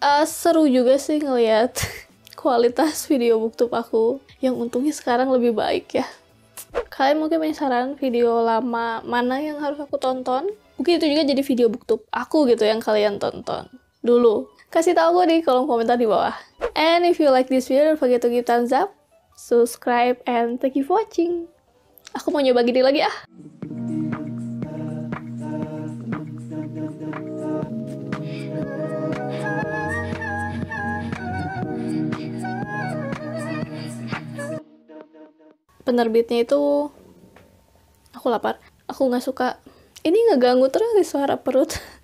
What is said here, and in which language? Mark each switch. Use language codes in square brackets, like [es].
[id] Seru juga sih ngeliat kualitas video booktube aku. Yang untungnya sekarang lebih baik ya. Kalian mungkin punya saran video lama mana yang harus aku tonton? Mungkin itu juga jadi video booktube aku gitu yang kalian tonton dulu. Kasih tahu gue di kolom komentar di bawah. [en] And if you like this video, don't forget to give thumbs up, subscribe, and thank you for watching. [id] Aku mau nyoba gini lagi ah. Penerbitnya itu aku lapar. Aku nggak suka. Ini ngeganggu terus di suara perut.